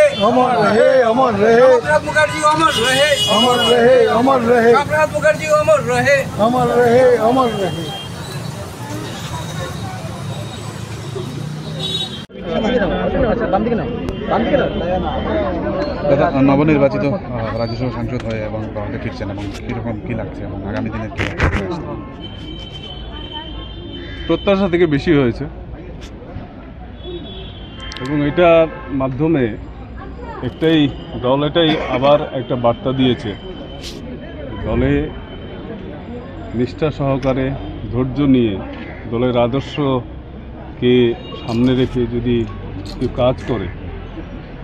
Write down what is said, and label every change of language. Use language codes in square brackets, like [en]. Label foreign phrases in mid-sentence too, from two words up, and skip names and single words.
[hi] अमर रहे, अमर रहे। श्यामाप्रसाद मुखर्जी अमर रहे, अमर रहे, अमर रहे। श्यामाप्रसाद मुखर्जी अमर रहे, अमर रहे, अमर रहे। [bn] দাদা নবনির্বাচিত রাজ্যসভা সাংসদ হয়ে এবং ভারতে ফিরছেন এবং কীরকম কী লাগছে এবং আগামী দিনের কী প্রত্যাশা থেকে বেশি হয়েছে এবং এটার মাধ্যমে এটাই আবার একটা বার্তা দিয়েছে, দলে নিষ্ঠা সহকারে ধৈর্য নিয়ে দলের আদর্শকে সামনে রেখে যদি কেউ কাজ করে তো